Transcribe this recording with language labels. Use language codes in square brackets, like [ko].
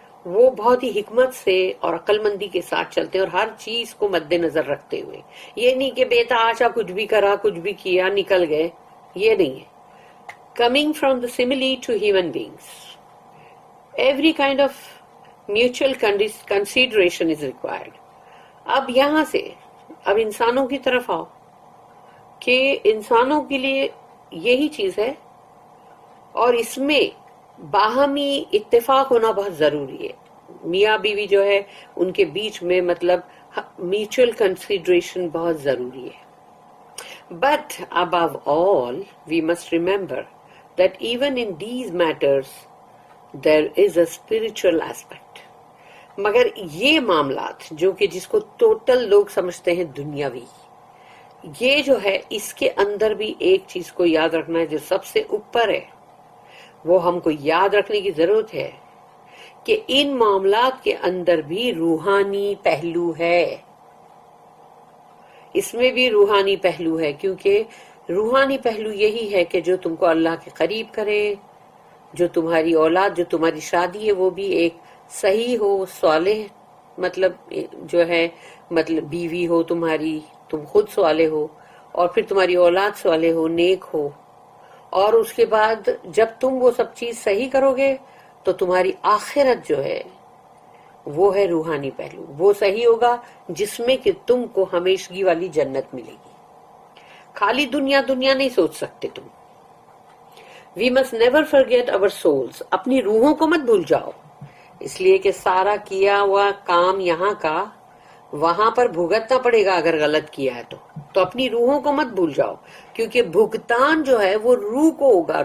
[ur] وہ بہت ہی حکمت سے اور عقل مندی کے ساتھ چلتے ہیں اور ہر چیز کو مد نظر رکھتے ہوئے. یہ نہیں کہ بیٹا آشا کچھ بھی کرا، کچھ بھی کیا، نکل گئے، یہ نہیں ہے. [en] Coming from the simile to human beings, every kind of mutual consideration is required. [ur] اب یہاں سے اب انسانوں کی طرف آؤ کہ انسانوں کے لیے یہی چیز ہے اور اس میں باہمی اتفاق ہونا بہت ضروری ہے. میاں بیوی جو ہے ان کے بیچ میں مطلب میوچل کنسیڈریشن بہت ضروری ہے. [en] But above all we must remember that even in these matters there is a spiritual aspect. [ur] مگر یہ معاملات جو کہ جس کو ٹوٹل لوگ سمجھتے ہیں دنیاوی، یہ جو ہے اس کے اندر بھی ایک چیز کو یاد رکھنا ہے جو سب سے اوپر ہے. وہ ہم کو یاد رکھنے کی ضرورت ہے کہ ان معاملات کے اندر بھی روحانی پہلو ہے. اس میں بھی روحانی پہلو ہے، کیونکہ روحانی پہلو یہی ہے کہ جو تم کو اللہ کے قریب کرے، جو تمہاری اولاد، جو تمہاری شادی ہے وہ بھی ایک صحیح ہو، صالح مطلب جو ہے مطلب بیوی ہو تمہاری، تم خود صالح ہو اور پھر تمہاری اولاد صالح ہو، نیک ہو. اور اس کے بعد جب تم وہ سب چیز صحیح کرو گے تو تمہاری آخرت جو ہے وہ ہے روحانی پہلو. وہ صحیح ہوگا جس میں کہ تم کو ہمیشگی والی جنت ملے گی. خالی دنیا دنیا نہیں سوچ سکتے تم. [en] We must never forget our souls. [ur] اپنی روحوں کو مت بھول جاؤ، اس لیے کہ سارا کیا ہوا کام یہاں کا وہاں پر بھگتنا پڑے گا اگر غلط کیا ہے تو اپنی روحوں کو مت بھول جاؤ، کیونکہ بھگتان جو ہے وہ روح کو ہوگا.